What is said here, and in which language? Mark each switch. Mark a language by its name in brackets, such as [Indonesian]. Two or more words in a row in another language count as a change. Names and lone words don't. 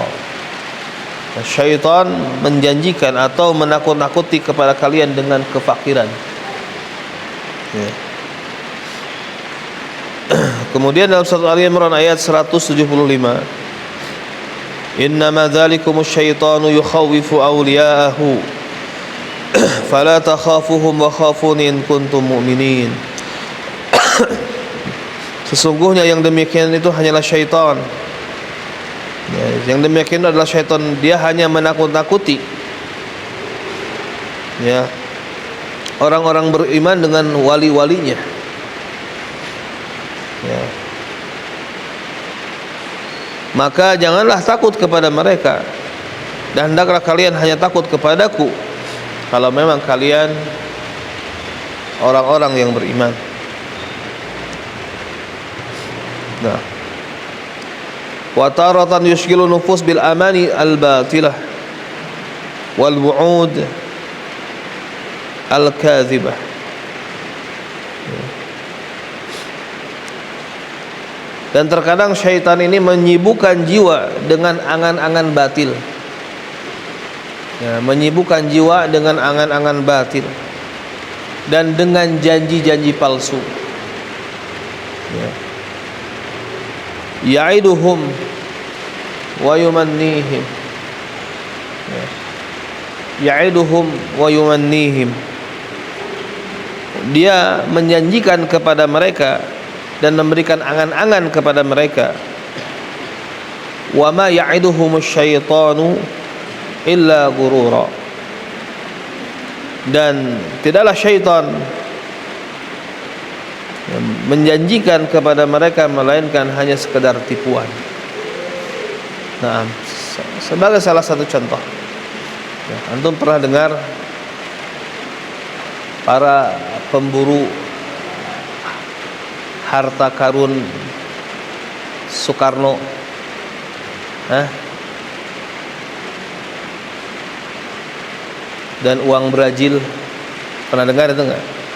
[Indonesian] Syaitan menjanjikan atau menakut-nakuti kepada kalian dengan kefakiran. Ya. Kemudian dalam surah Al-Imran ayat 175, [Arabic] إنما ذلكم الشيطان يخوف أولياءه فلا تخافوهم وخافون إن كنتم مؤمنين. [Indonesian] Sesungguhnya yang demikian itu hanyalah syaitan. Ya, yang demikian adalah syaitan, dia hanya menakut-nakuti ya orang-orang beriman dengan wali-walinya. Ya. Maka janganlah takut kepada mereka, dan hendaklah kalian hanya takut kepadaku kalau memang kalian orang-orang yang beriman. Nah, [Arabic] وتارة يشغل النفوس بالأماني الباطلة والوعود الكاذبة. [Indonesian] Dan terkadang syaitan ini menyibukkan jiwa dengan angan-angan batil. Ya, menyibukkan jiwa dengan angan-angan batil dan dengan janji-janji palsu. Ya. [Arabic] يعدهم ويمنيهم. [Indonesian] Ya. [Arabic] يعدهم ويمنيهم. [Indonesian] Dia menjanjikan kepada mereka dan memberikan angan-angan kepada mereka. [Arabic] وما يعدهم الشيطان إلا غرورا. [Indonesian] Dan tidaklah syaitan menjanjikan kepada mereka melainkan hanya sekedar tipuan. Nah, sebagai salah satu contoh, ya, antum pernah dengar para pemburu harta karun Soekarno, dan uang Brazil, pernah dengar itu enggak?